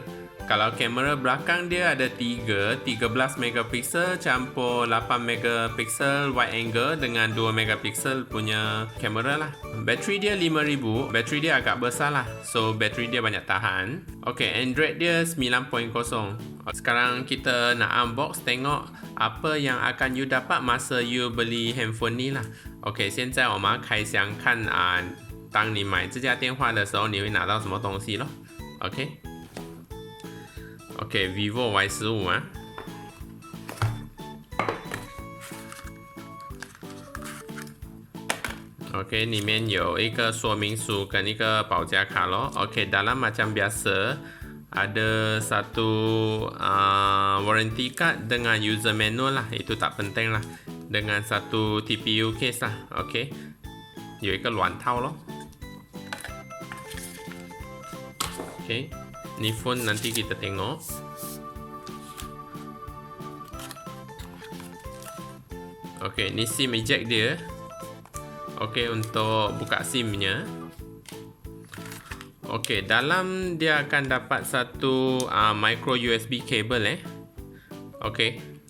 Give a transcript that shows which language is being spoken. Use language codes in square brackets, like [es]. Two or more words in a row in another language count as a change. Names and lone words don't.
[ms] Kalau kamera belakang dia ada 13 megapiksel campur 8 megapiksel [en] wide angle [ms] dengan 2 megapiksel punya kamera lah. Bateri dia 5000, bateri dia agak besar lah, so bateri dia banyak tahan. OK, Android dia 9.0. Sekarang kita nak unbox, tengok apa yang akan you dapat masa you beli handphone ni lah. [zh] OK， 现在我们开箱看当你买这家电话的时候你会拿到什么东西咯。OK， Vivo Y15 [ms] OK， [zh] 里面有一个说明书跟一个保价卡咯。 [ms] OK， dalam macam biasa ada satu [en] warranty card [ms] dengan [en] user manual [ms] lah, itu tak penting lah, dengan satu [en] TPU case [ms] lah. [zh] OK， 有一个软套咯。OK， [ms] ni phone nanti kita tengok. OK, ni SIM eject dia. OK, untuk buka SIM nya. OK, dalam dia akan dapat satu [en] micro USB cable [ms] OK.